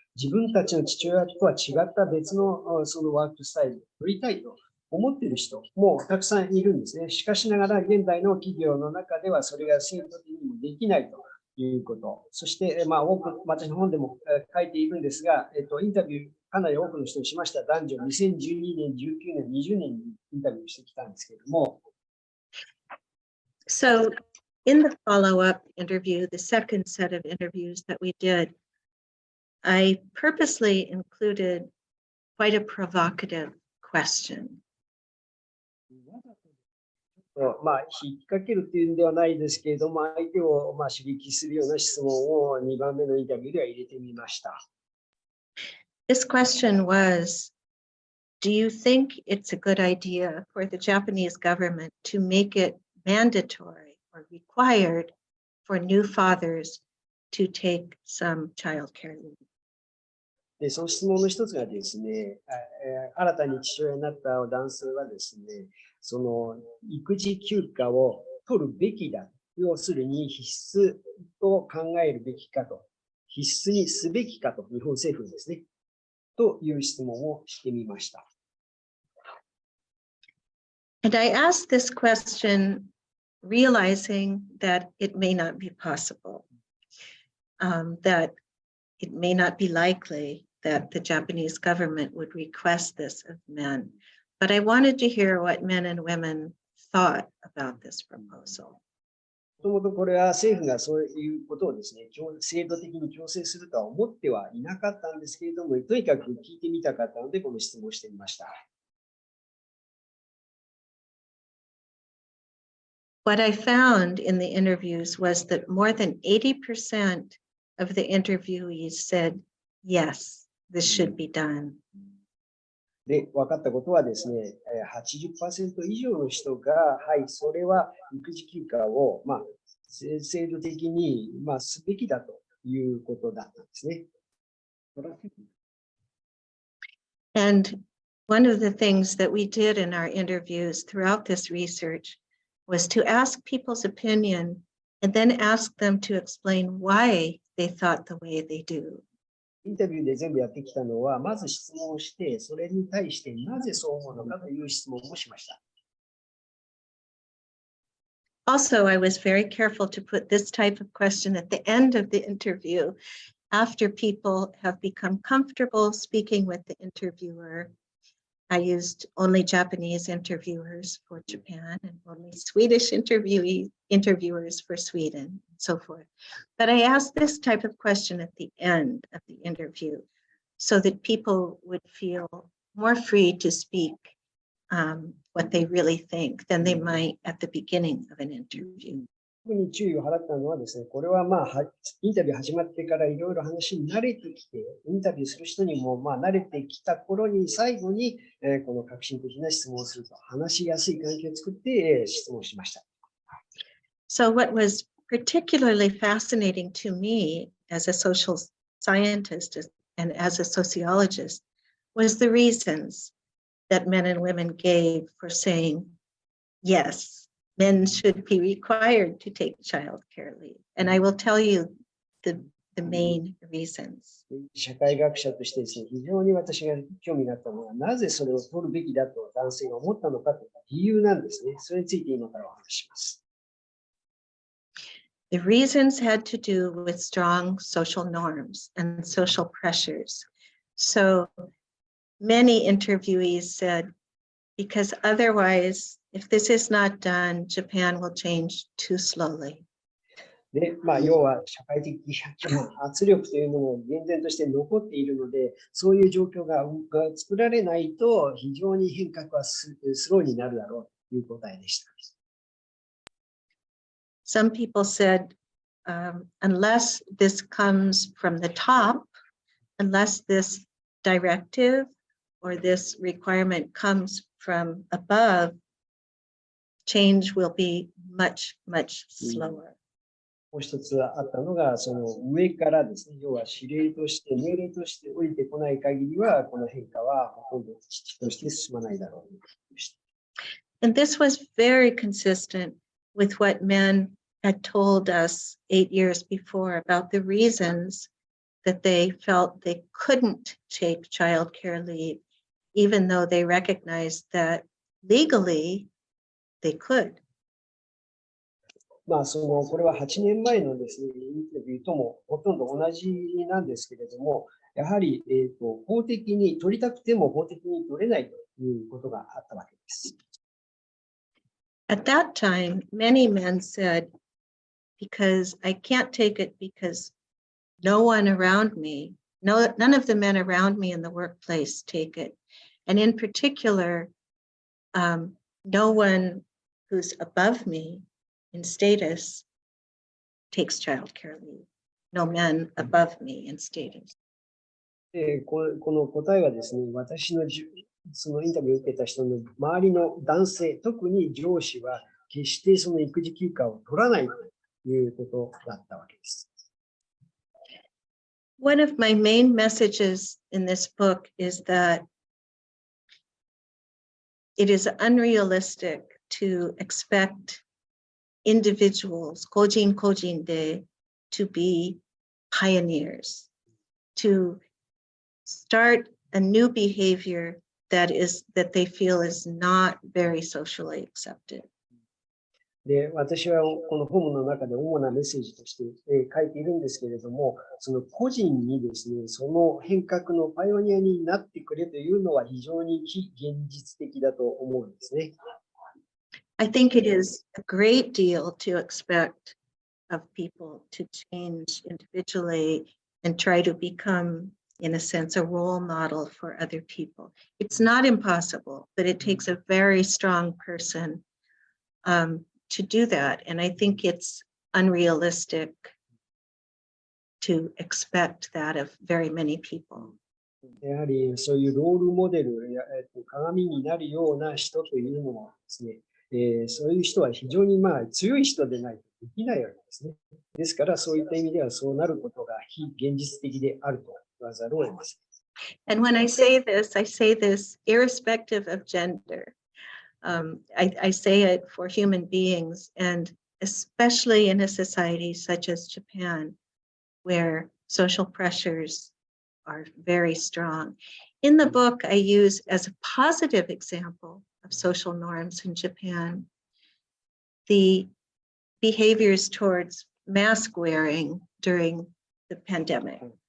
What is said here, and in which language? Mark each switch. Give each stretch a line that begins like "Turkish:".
Japanese: 自分たちの父親とは違った別のそのワークスタイルを取りたいと思っている人もたくさんいるんですね。しかしながら現代の企業の中ではそれが制度的にもできないということ。そして、多く私の本でも書いているんですが、インタビューかなり多くの人にしました男女2012年、19年、20年にインタビューしてきたんですけれども。
English: So in the follow-up interview, the second set of interviews that we did, I purposely included quite a provocative question.
Japanese: 引っ掛けるというんではないですけれども、相手を刺激するような質問を2番目のインタビューでは入れてみました。
English: This question was, do you think it's a good idea for the Japanese government to make it mandatory or required for new fathers to take some child care leave?
Japanese: で、その質問の一つがですね、新たに父親になった男性はですね、その育児休暇を取るべきだ。要するに必須と考えるべきかと、必須にすべきかと、日本政府ですね、という質問をしてみました。
English: And I asked this question realizing that it may not be possible, that it may not be likely that the Japanese government would request this of men. But I wanted to hear what men and women thought about this proposal.
Japanese: もともとこれは政府がそういうことをですね、制度的に強制するとは思ってはいなかったんですけれども、とにかく聞いてみたかったので、この質問をしてみました。
English: What I found in the interviews was that more than 80% of the interviewees said, yes, this should be done.
Japanese: で、分かったことはですね、80% 以上の人が、はい、それは育児休暇を、制度的に、すべきだということだったんですね。
English: And one of the things that we did in our interviews throughout this research was to ask people's opinion and then ask them to explain why they thought the way they do.
Japanese: インタビューで全部やってきたのは、まず質問をして、それに対してなぜそう思うのかという質問もしました。
English: Also, I was very careful to put this type of question at the end of the interview after people have become comfortable speaking with the interviewer. I used only Japanese interviewers for Japan and only Swedish interviewers for Sweden, and so forth. But I asked this type of question at the end of the interview so that people would feel more free to speak what they really think than they might at the beginning of an interview.
Japanese: 特に注意を払ったのはですね、これはインタビュー始まってからいろいろ話に慣れてきて、インタビューする人にも慣れてきた頃に最後にこの革新的な質問をすると、話しやすい環境を作って質問しました。
English: So what was particularly fascinating to me as a social scientist and as a sociologist was the reasons that men and women gave for saying, yes, men should be required to take child care leave. And I will tell you the main reasons.
Japanese: 社会学者としてですね、非常に私が興味があったのは、なぜそれを取るべきだと男性が思ったのかという理由なんですね。それについて今からお話しします。
English: The reasons had to do with strong social norms and social pressures. So many interviewees said, because otherwise, if this is not done, Japan will change too slowly.
Japanese: で、要は社会的圧力というのも厳然として残っているので、そういう状況が作られないと非常に変革はスローになるだろうという答えでした。
English: Some people said, unless this comes from the top, unless this directive or this requirement comes from above, change will be much, much slower.
Japanese: もう一つあったのが、その上からですね、要は指令として、命令として降りてこない限りは、この変化はほとんどとして進まないだろう。
English: And this was very consistent with what men had told us 8 years before about the reasons that they felt they couldn't take child care leave, even though they recognized that legally they could.
Japanese: これは8年前のですね、インタビューともほとんど同じなんですけれども、やはり、法的に取りたくても法的に取れないということがあったわけです。
English: At that time, many men said, because I can't take it because no one around me, none of the men around me in the workplace take it. And in particular, no one who's above me in status takes child care leave. No men above me in status.
Japanese: この答えはですね、私のそのインタビューを受けた人の周りの男性、特に上司は決してその育児休暇を取らないということだったわけです。
English: One of my main messages in this book is that it is unrealistic to expect individuals,
Japanese: kojin de,
English: to be pioneers, to start a new behavior that they feel is not very socially accepted.
Japanese: で、私はこの本の中で主なメッセージとして書いているんですけれども、その個人にですね、その変革のパイオニアになってくれというのは非常に非現実的だと思うんですね。
English: I think it is a great deal to expect of people to change individually and try to become, in a sense, a role model for other people. It's not impossible, but it takes a very strong person to do that. And I think it's unrealistic to expect that of very many people.
Japanese: やはりそういうロールモデルや鏡になるような人というのはですね、そういう人は非常に強い人でないとできないわけですね。ですからそういった意味ではそうなることが非現実的であると言わざるを得ません。
English: And when I say this irrespective of gender. I say it for human beings, and especially in a society such as Japan, where social pressures are very strong. In the book, I use as a positive example of social norms in Japan, the behaviors towards mask wearing during the pandemic.